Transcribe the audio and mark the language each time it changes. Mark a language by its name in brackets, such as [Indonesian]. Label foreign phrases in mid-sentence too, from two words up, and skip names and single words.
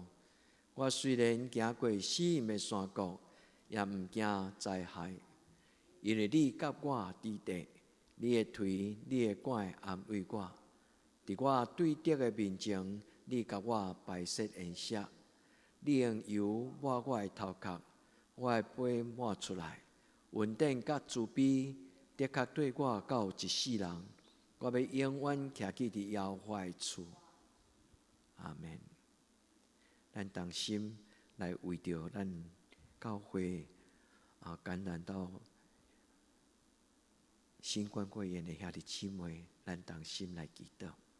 [Min Nan Chinese] 我虽然行过死荫的山谷，也毋惊灾害，因为你甲我伫地，你的腿、你的拐安慰我。伫我对敌的面前，你甲我摆设筵席，你用油抹我的头壳，我的杯满出来。恩典甲慈悲的确对我到一世人，我要永远徛起伫耶和华的厝。阿门。咱同心来为着咱教会感染到新冠肺炎的兄弟姊妹，咱同心来祈祷。